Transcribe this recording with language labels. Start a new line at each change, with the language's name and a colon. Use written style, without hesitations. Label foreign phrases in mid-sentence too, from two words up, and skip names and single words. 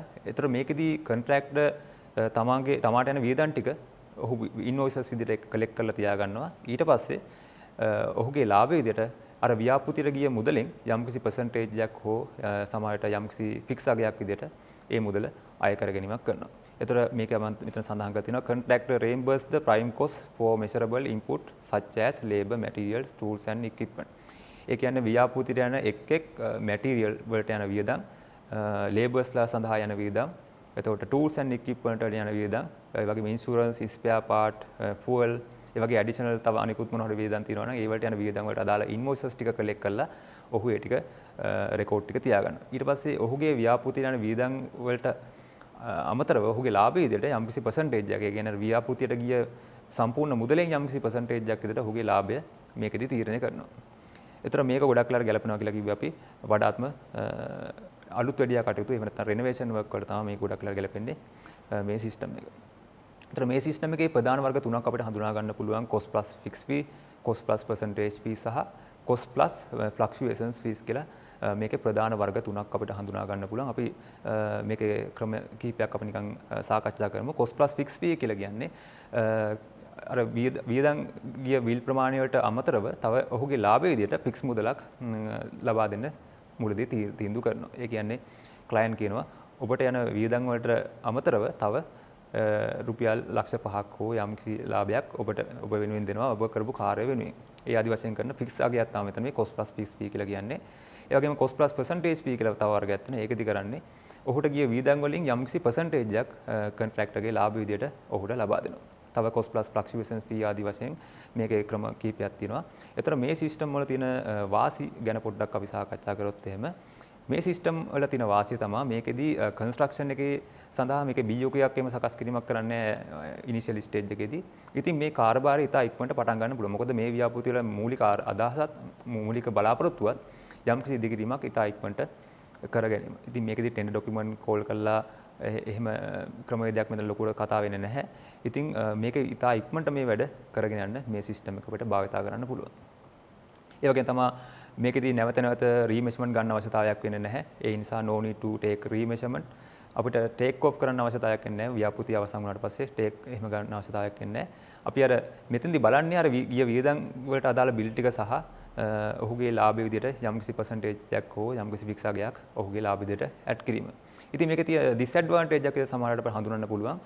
Sinhala: ඒතර මේකෙදි කොන්ට්‍රැක්ටර් තමාට යන වියදම් ටික ඔහු ඉන්වොයිසස් විදිහට කලෙක්ට් කරලා තියා ගන්නවා. ඊට පස්සේ ඔහුගේ ලාභය විදිහට අර ව්‍යාපෘතියට ගිය මුදලෙන් යම්කිසි percentage එකක් හෝ සමහරට යම්කිසි ෆික්ස් අගයක් විදිහට ඒ මුදල අය කර ගැනීමක් කරනවා. ඒතර මේක මම මෙතන සඳහන් කරලා තිනවා
English: contractor reimburse the prime cost for measurable input such as labor, materials, tools and equipment.
Sinhala: ඒ කියන්නේ ව්‍යාපෘතියට යන එක් material වලට යන වියදම්, laborsලා සඳහා යන වියදම්, එතකොට
English: tools and equipment
Sinhala: වලට යන වියදම්, ඒ වගේම
English: insurance, spare part, fuel,
Sinhala: ඒ වගේ additional තව අනිකුත් මොන හරි වියදම් තියෙනවා නම් ඒ වලට යන වියදම් වලට අදාළ invoices ටික collect කරලා ඔහු ඒ ටික රෙකෝඩ් ටික තියාගන්නවා. ඊට පස්සේ ඔහුගේ ව්‍යාපෘතියට යන වියදම් වලට අමතරව ඔහුගේ ලාභය විදිහට යම්කිසි percentage එකක්, ඒ කියන්නේ ව්‍යාපෘතියට ගිය සම්පූර්ණ මුදලෙන් යම්කිසි percentage එකක් විදිහට ඔහුගේ ලාභය මේකෙදි තීරණය කරනවා. ඒතර මේක ගොඩක් වෙලාට ගැලපෙනවා කියලා කිව්වේ අපි වඩාත්ම අලුත් වැඩියා කටයුතු එහෙම නැත්නම්
English: renovation work
Sinhala: වලට තමයි මේක ගොඩක් වෙලාට ගැලපෙන්නේ මේ සිස්ටම් එක. ඒතර මේ සිස්ටම් එකේ ප්‍රධාන වර්ග තුනක් අපිට හඳුනා ගන්න පුළුවන්
English: cost plus fixed fee, cost plus percentage fee
Sinhala: සහ
English: cost plus fluctuations fees
Sinhala: කියලා මේකේ ප්‍රධාන වර්ග තුනක් අපිට හඳුනා ගන්න පුළුවන්. අපි මේකේ ක්‍රම කීපයක් අපි නිකන් සාකච්ඡා කරමු.
English: cost plus fixed fee
Sinhala: කියලා කියන්නේ අර වියදම් ගිය විල් ප්‍රමාණයට අමතරව තව ඔහුගේ ලාභය විදිහට ෆික්ස් මුදලක් ලබා දෙන්න මුලදී තීන්දුව කරනවා. ඒ කියන්නේ ක්ලයන්ට් කියනවා ඔබට යන වියදම් වලට අමතරව තව රුපියල් ලක්ෂ 5ක් හෝ යම්කිසි ලාභයක් ඔබ වෙනුවෙන් දෙනවා ඔබ කරපු කාර්යය වෙනුවෙන්. ඒ ආදි වශයෙන් කරන ෆික්ස් අගයක් තමයි මෙතන මේ
English: cost plus fixed fee
Sinhala: කියලා කියන්නේ. ඒ වගේම
English: cost plus percentage fee
Sinhala: කියලා තව වර්ගයක් තියෙනවා. ඒකෙදි කරන්නේ ඔහුට ගිය වියදම් වලින් යම්කිසි percentage එකක් කොන්ට්‍රැක්ටර්ගේ ලාභ විදියට ඔහුට ලබා දෙනවා. තව
English: cost plus fluctuations fee
Sinhala: ආදි වශයෙන් මේකේ ක්‍රම කීපයක් තියෙනවා. ඒතර මේ සිස්ටම් වල තියෙන වාසි ගැන පොඩ්ඩක් අපි සාකච්ඡා කරොත් එහෙම මේ සිස්ටම් වල තියෙන වාසිය තමයි මේකෙදි කන්ස්ට්‍රක්ෂන් එකේ සඳහා මේකේ BOK එකක් එම සකස් කිරීමක් කරන්නේ
English: initial stage
Sinhala: එකේදී. ඉතින් මේ කාර්යභාරය ඉතා ඉක්මනට පටන් ගන්න පුළුවන්. මොකද මේ ව්‍යාපෘති වල මූලික අදහසත් මූලික බලාපොරොත්තුවත් යම්කිසි ඉදිකිරීමක් ඉතා ඉක්මනට කර ගැනීම. ඉතින් මේකෙදි
English: tender document
Sinhala: කෝල් කරලා එහෙම ක්‍රමවේදයක් මෙතන ලොකුට කතා වෙන්නේ නැහැ. ඉතින් මේක ඉතා ඉක්මනට මේ වැඩ කරගෙන යන්න මේ සිස්ටම් එක අපිට භාවිතා කරන්න පුළුවන්. ඒ වගේම තමයි මේකෙදී නැවත රීමෙෂර්මන්ට් ගන්න අවශ්‍යතාවයක් වෙන්නේ නැහැ. ඒ නිසා
English: no need to take remeasurement.
Sinhala: අපිට
English: take off
Sinhala: කරන්න අවශ්‍යතාවයක් වෙන්නේ නැහැ. ව්‍යාපෘතිය අවසන් වුණාට පස්සේ take එහෙම ගන්න අවශ්‍යතාවයක් වෙන්නේ නැහැ. අපි අර මෙතෙන්දී බලන්නේ අර ගිය වියදම් වලට අදාළ බිල් ටික සහ ඔහුගේ ලාභය විදිහට යම්කිසි percentage එකක් හෝ යම්කිසි ෆික්ස් අගයක් ඔහුගේ ලාභ විදිහට ඇඩ් කිරීම. ඉතින් මේකේ තියෙන disadvantage එක සමහරවිට අපිට හඳුනන්න පුළුවන්.